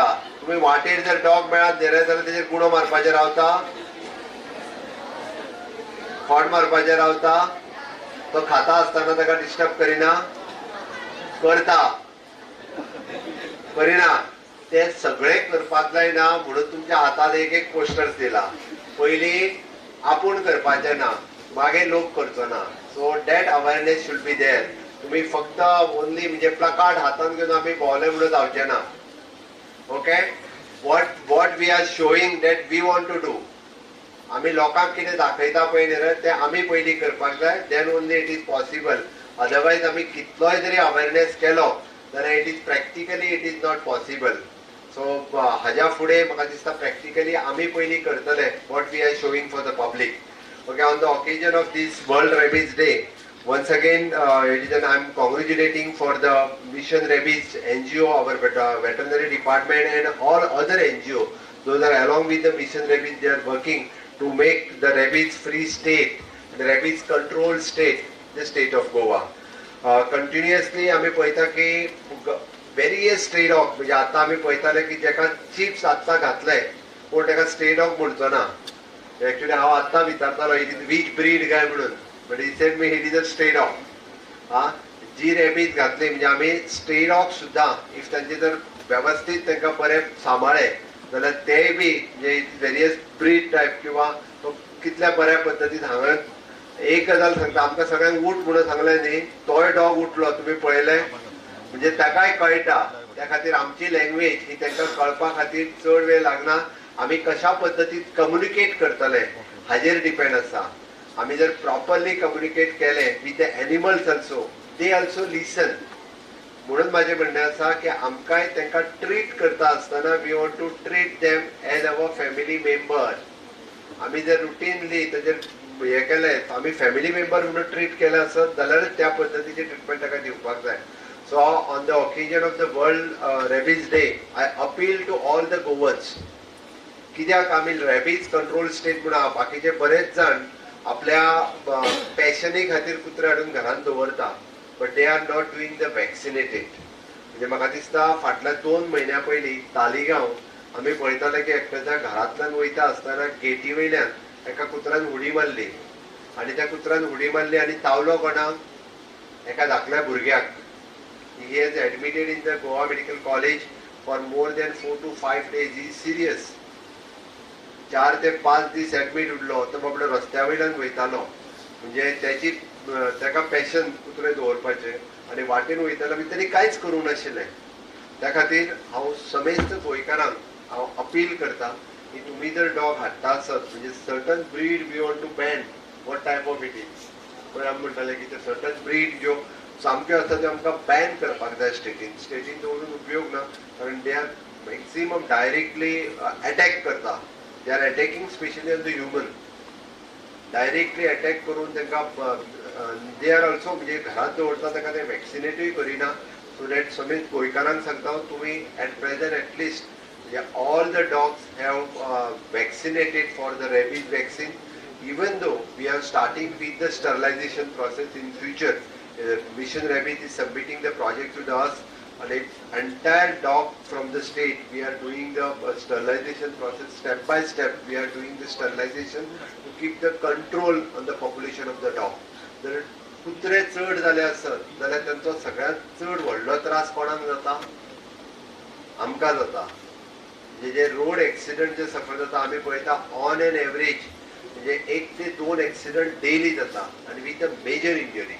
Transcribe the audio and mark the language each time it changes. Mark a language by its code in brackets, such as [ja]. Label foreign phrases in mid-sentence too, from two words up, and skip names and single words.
[kok] तुमी वाटेर जर डॉग मेळत जाल्यार तेजेर गुणो मारपाचेर रावता, खोड मारपाचेर रावता, तो खाता आसतना ताका डिस्टर्ब करिना, करिना. ते सगळे करपाक जायना म्हणून तुमच्या हातात एक एक पोस्टर्स दिला. पयलीं आपूण करपाचें ना, मागीर लोक करचो ना. [en] so that awareness should be there. [kok] तुम्ही फक्त ओनली म्हणजे प्लकार्ड हातान घेवन आमी भोंवले म्हणून जावचे ना. [en] okay, what we are showing that we want to do. [kok] आमी लोकांक कितें दाखयता पळय न्ही तें आमी पयलीं करपाक जाय, [en] then only it is possible. अदरवायज [kok] आमी कितलोय जरी अवेअरनेस केलो जाल्यार [en] it is practically it is not possible. सो [kok] हाज्या फुडें म्हाका दिसता प्रॅक्टिकली आमी पयलीं करतले [en] what we are showing for the public. Okay, on the occasion of this World Rabies Day, once again, I'm congratulating for the Mission Rabies NGO, our veterinary department and all other NGO. Those are along with the Mission Rabies, they are working to make the rabies free state, the rabies control state, the state of Goa. Continuously, [kok] आम्ही पळयता की [en] various stray dog, [kok] म्हणजे आता आम्ही पळयताले की जेका चिप्स आत्ता घातले पूण तेका [en] stray dog [kok] म्हणचो ना. [en] एक्चुअली [kok] हांव आत्तां विचारतालो [en] which breed [kok] काय म्हणून, [en] but he said me it is a stray dog. [kok] जी रॅबीज घातली म्हणजे आमी [en] stray dog [kok] सुद्दां इफ तांचे जर वेवस्थीत तांकां बरें सांबाळ्ळे जाल्यार तेय बी म्हणजे [en] various breed type [kok] किंवा कितल्या बऱ्या पद्दतीन हांगा एक गजाल सांगता, आमकां सगळ्यांक उठ म्हणून सांगलें न्ही, तोय डॉग उठलो तुमी पळयलें म्हणजे ताकाय कळटा. त्या खातीर आमची लँग्वेज ही तांकां कळपा खातीर चड वेळ लागना. आमी कशा पद्दतीन कम्युनिकेट करतले हाजेर डिपेंड आसा. आमी जर [en] properly communicate केले with the animals also, they also listen. [kok] म्हणून माझे म्हणणें आसा की आमकांय तांकां ट्रीट करता आसतना [en] we want to treat them as our family member. [kok] आमी जर रुटीनली ताजेर हें केलें, आमी [en] family member [kok] म्हणून ट्रीट केलें आसत जाल्यार त्या पद्दतीची ट्रिटमेंट ताका दिवपाक जाय. [en] so on the occasion of the World Rabies Day I appeal to all the Goans. [kok] कित्याक आमी [en] rabies control state [kok] म्हणून बाकीचे बरेच जाण आपल्या पॅशनी खातीर कुत्रे हाडून घरांत दवरता, [en] but they are not doing the vaccinated. [kok] म्हणजे म्हाका दिसता फाटल्या 2 म्हयन्या पयलीं तालिगांव आमी पळयताले की एकट्याच्या घरांतल्यान वयता आसतना गेटी वयल्यान एका कुत्र्यान उडी मारली आनी त्या कुत्र्यान उडी मारली आनी तावलो कोणाक? एका धाकल्या भुरग्याक. [en] he is admitted in the Goa Medical College for more than 4 to 5 days. he serious. [kok] 4 ते 5 दीस एडमीट उरलो. तो बाबडो रस्त्या वयल्यान वयतालो म्हणजे त्याची ताका पॅशन कुत्रे दवरपाचे आनी वाटेन वयतालो बी ताणी कांयच करूंक नाशिल्लें. त्या खातीर हांव समेस्त गोंयकारांक हांव अपील करता की तुमी जर डॉग हाडटा आसत म्हणजे [en] certain breed we want to ban. what type of it is. [kok] पळय आमी म्हणटाले की ते [en] certain breed [kok] ज्यो सामक्यो आसा त्यो आमकां बॅन करपाक जाय स्टेटीन. स्टेटीन दवरून उपयोग ना, कारण [en] they are maximum directly attack [kok] करता. [en] They are attacking especially on the human. Directly attack [kok] करून तांकां [en] they are also [kok] म्हणजे घरात दवरता ताका ते वॅक्सिनेटूय करिना. [en] so that [kok] समेत गोंयकारांक सांगता तुमी [en] at present atleast म्हणजे all the dogs have vaccinated for the rabies vaccine. even though we are starting with the sterilization process in future. Mission Rabies is submitting the project to the us. And entire dog from the state we are doing the sterilization process step by step. We are doing the sterilization to keep the control on the population of the dog. [kok] जर कुत्रे चड जाले आसत जाल्यार तांचो सगळ्यांत चड व्हडलो त्रास कोणाक जाता? आमकां जाता. म्हणजे जे [en] road accident [kok] जे सफर जाता आमी पळयता [en] on an average [kok] म्हणजे 1 ते 2 [en] accident daily [kok] जाता आनी [en] with a major injury.